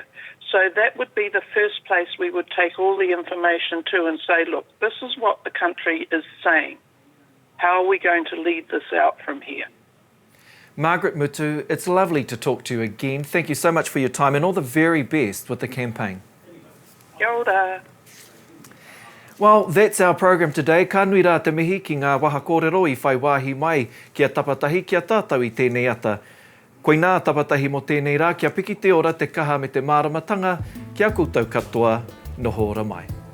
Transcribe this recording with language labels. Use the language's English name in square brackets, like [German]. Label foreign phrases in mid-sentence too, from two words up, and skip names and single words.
[English] So that would be the first place we would take all the information to and say, look, this is what the country is saying. How are we going to lead this out from here? Margaret Mutu, it's lovely to talk to you again. Thank you so much for your time and all the very best with the campaign. [Māori] Kia ora. [English] Well, that's our program today. [Māori] Ka nui rā te mihi ki ngā waha kōrero I whai wāhi mai kia tapatahi kia tātou I tēnei ata. Koinā tapatahi mo tēnei rā kia piki te ora te kaha me te māramatanga kia koutou katoa noho ora mai.